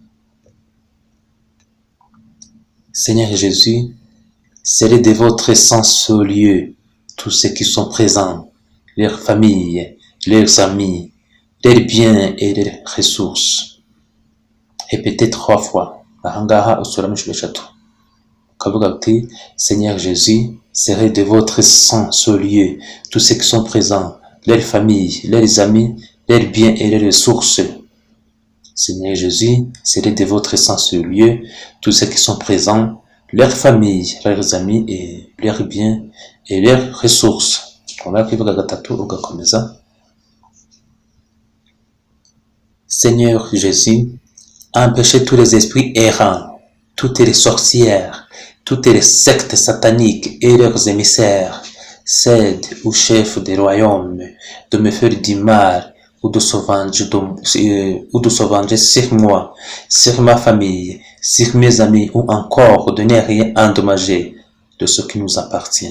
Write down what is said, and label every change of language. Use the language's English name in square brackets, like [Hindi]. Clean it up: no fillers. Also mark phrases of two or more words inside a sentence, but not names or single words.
[French] Seigneur Jésus, scellez de votre sang ce lieu tous ceux qui sont présents, leurs familles, leurs amis, leurs biens et leurs ressources. Répétez 3 fois. [Kinyarwanda] Ahangaha usubiramo inshuro 3. Ukavuga uti, [French] Seigneur Jésus, scellez de votre sang ce lieu tous ceux qui sont présents, leurs familles, leurs amis, leurs biens et leurs ressources. Seigneur Jésus, scellez de votre sang ce lieu tous ceux qui sont présents, leurs familles, leurs amis et leurs biens et leurs ressources. [Kinyarwanda] Wamara kubivuga gatatu ugakomeza. [French] Seigneur Jésus, empêchez tous les esprits errants, toutes les sorcières, toutes les sectes sataniques et leurs émissaires, cèdes ou chefs des royaumes, de me faire du mal ou de se venger sur moi, sur ma famille, sur mes amis ou encore de ne rien endommager de ce qui nous appartient.